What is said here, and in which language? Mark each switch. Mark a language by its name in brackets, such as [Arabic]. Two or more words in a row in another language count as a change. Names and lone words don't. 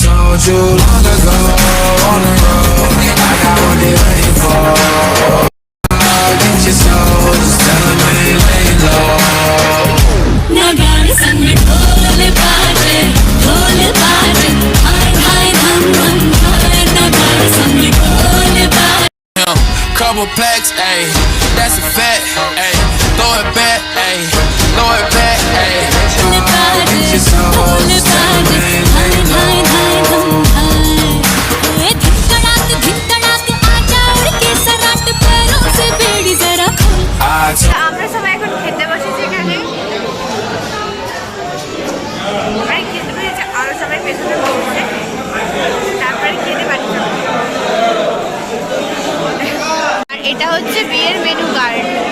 [English] told you long ago, on the road, I got what they waiting for. Get your soul, just tell them we lay low. [Hindi] नगाड़ संग ढोल बाजे हाय हाय धम धम हाय नगाड़ संग ढोल बाजे [English] Couple plaques, ayy, that's a fact, ayy. Throw it back, ayy, throw it back, ayy. Get your soul, just tell them we lay low. [Hindi] धिकड़ाक आजा उड़ के सराट पैरों से बेड़ी जरा खोल [Bangla] আমরা সবাই এখন খেতে বসেছি এখানে। আমরা খেতে বসেছি, আরো সবাই পেছনে বসেছে, তারপরে খেতে পারি। আর এটা হচ্ছে বিয়ের মেনু কার্ড।